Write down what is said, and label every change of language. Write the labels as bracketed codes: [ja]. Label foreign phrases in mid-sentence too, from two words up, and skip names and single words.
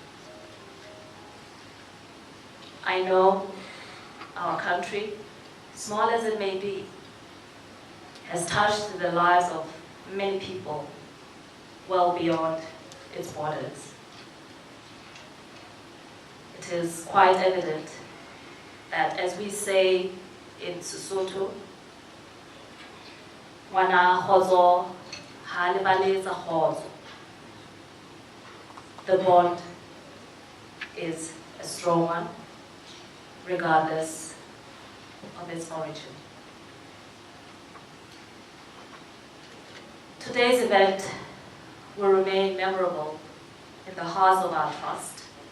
[en] I know our country, small as it may be, has touched the lives of many people well beyond its borders. It is quite evident that, as we say in Sesotho, [st] "Ngwana kgotso ha lebaletsa kgotso." [en] The bond is a strong one, regardless of its origin. Today's event will remain memorable in the hearts of our trust.